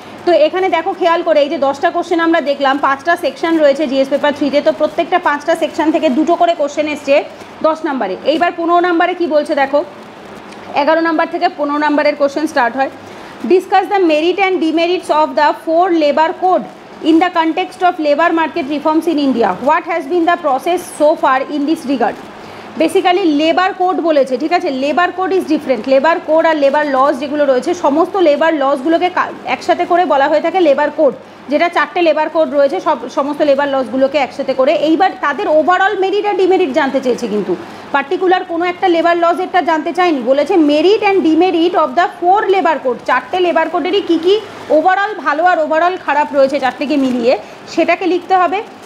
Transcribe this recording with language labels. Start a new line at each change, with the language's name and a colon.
Bangla: তো এখানে দেখো খেয়াল করে, এই যে 10টা কোশ্চেন আমরা দেখলাম, 5টা সেকশন রয়েছে জিএস পেপার 3-তে, তো প্রত্যেকটা 5টা সেকশন থেকে 2টো করে কোশ্চেন এসছে 10 নম্বরে। এইবার 15 নম্বরে কি বলছে দেখো, 11 নম্বর থেকে 15 নম্বরের কোশ্চেন স্টার্ট হয়।
English: Discuss the merit and demerits of the 4 labour code in the context of labor market reforms in India. What has been the process so far in this regard?
Bangla: Basically labour code বলেছে। ঠিক আছে,
English: Labour code is different.
Bangla: Labour code আর labour loss যেগুলো রয়েছে, সমস্ত labour লসগুলোকে একসাথে করে বলা হয়ে থাকে লেবার কোড, যেটা 4টে লেবার কোড রয়েছে, সমস্ত লেবার লসগুলোকে একসাথে করে। এইবার তাদের ওভারঅল মেরিট আর ডিমেরিট জানতে চেয়েছে, কিন্তু পার্টিকুলার কোনো একটা লেবার লসেরটা জানতে চায়নি, বলেছে
English: merit and demerit of the 4 labour code,
Bangla: 4টে labour কোডেরই key key overall ভালো আর ওভারঅল খারাপ রয়েছে 4টেকে মিলিয়ে, সেটাকে লিখতে হবে।